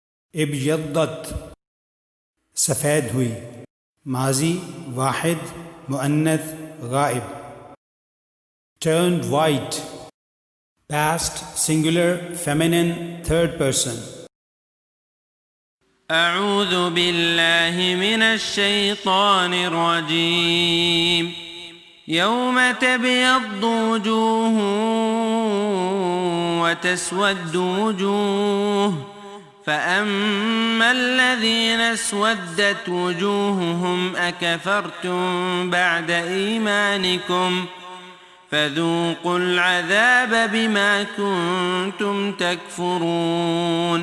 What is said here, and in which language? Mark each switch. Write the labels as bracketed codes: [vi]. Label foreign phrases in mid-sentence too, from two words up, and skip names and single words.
[ar] ابيضت [ur] سفید ہوئی, [ar] ماضي واحد مؤنث غائب. [en] Turned white, past singular feminine third person. [ar] أعوذ بالله من الشيطان الرجيم. يوم تبيض وجوه وتسود وجوه، فأما الذين اسودت وجوههم أكفرتم بعد إيمانكم فذوقوا العذاب بما كنتم تكفرون.